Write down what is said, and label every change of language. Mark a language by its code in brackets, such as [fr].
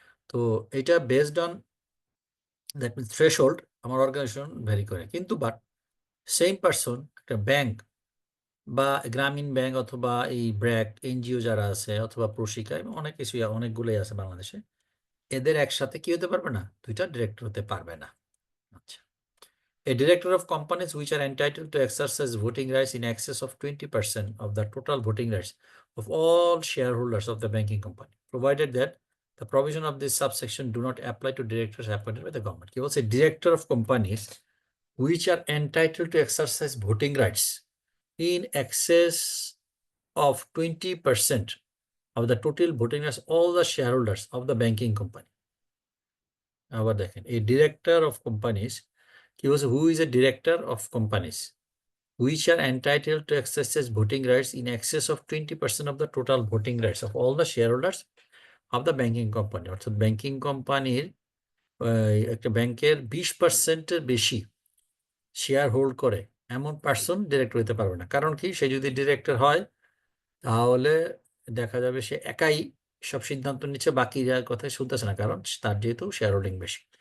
[bn] তো এটা based on that means threshold আমার অর্গানাইজেশন ভ্যারি করে। কিন্তু বাট সেম পার্সন একটা ব্যাংক বা গ্রামীণ ব্যাংক অথবা এই ব্র্যাক এনজিও যারা আছে অথবা প্রশিকা এবং অনেক কিছুই অনেকগুলোই আছে বাংলাদেশে, এদের একসাথে কি হতে পারবে না? দুইটা ডিরেক্টর হতে পারবে না। [en] আচ্ছা, a director of companies which are entitled to exercise voting rights in excess of 20% of the total voting rights of all shareholders of the banking company, provided that the provision of this subsection do not apply to directors appointed by the government। [bn] কি বলছে? [en] director of companies which are entitled to exercise voting rights in excess of 20% of the total voting rights all the shareholders of the banking company। [bn] আবার দেখেন, [en] a director of companies, [bn] কি বলছে? [en] who is a director of companies which are entitled to exercise voting rights in excess of 20% of the total voting rights of all the shareholders of the banking company। [bn] অর্থাৎ banking কোম্পানির একটা ব্যাংকের 20%-এর বেশি share hold করে এমন person director হতে পারবে না। কারণ কি? সে যদি ডিরেক্টর হয় তাহলে দেখা যাবে সে একাই সব সিদ্ধান্ত নিচ্ছে, বাকি যার কথাই শুনতেছে না, কারণ তার যেহেতু শেয়ার হোল্ডিং বেশি।